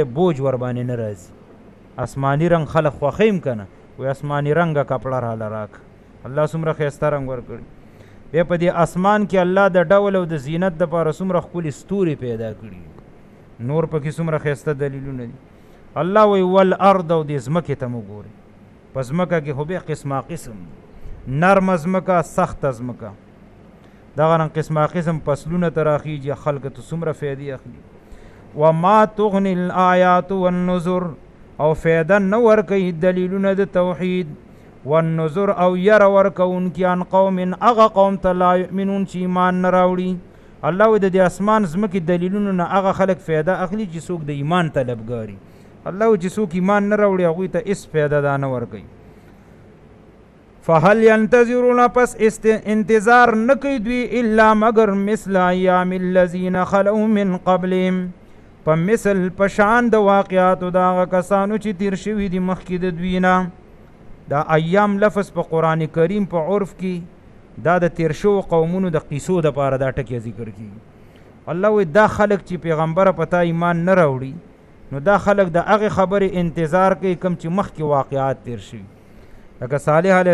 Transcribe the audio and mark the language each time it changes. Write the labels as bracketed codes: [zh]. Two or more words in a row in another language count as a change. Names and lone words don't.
[ps] بوج ور باندې نه راځي اسماني رنګ خلک خوښوي هم که نه وایي اسماني رنګه کپړه راله راکړه الله څومره ښایسته رنګ ورکړي بیا په دې اسمان کې الله د ډول او د زینت دپاره څومره ښکلي ستوري پیدا کړي نور پکې څومره ښایسته دلیلونه دي الله وایي والارض او دې ځمکې ته مو ګوري په ځمکه کې خو بیا قسمه قسم نرمه ځمکه سخته ځمکه دغه رنګ قسمه قسم فصلونه تراخیږي خلق ته څومره فایدې اخلي [ar] وما تغني الآیات والنذر [ps] او فایده نه ورکوي دلیلونه د توحید والنذر او ير ورکوونکي عن قوم هغه قوم ته [ar] لا یؤمنون [ps] چې ایمان نه راوړي الله د دې اسمان ځمکې دلیلونو نه هغه خلک فایده اخلي چې څوک د ایمان طلبګاري الله چې څوک ایمان نه راوړي هغوی ته هېڅ فایده دا نه ورکوي [ar] فهل ينتظرون [ps] پس انتظار نه کوي دوی الا مگر [ar] مثل ایام الذین خلوا من قبلهم [ps] په مثل پشان د واقعاتو د هغه کسانو چې تیر شوي دي مخکې د دوی نه دا ایام لفظ په قرآن کریم په عرف کې دا د تیر شوو قومونو د قیسو دپاره دا ټکی ذکر کیږي الله وایي دا خلک چې پیغمبره په تا ایمان نه راوړي نو دا خلک د هغې خبرې انتظار کوي کوم چې مخکې واقعات تیر شوي لکه صالح علیه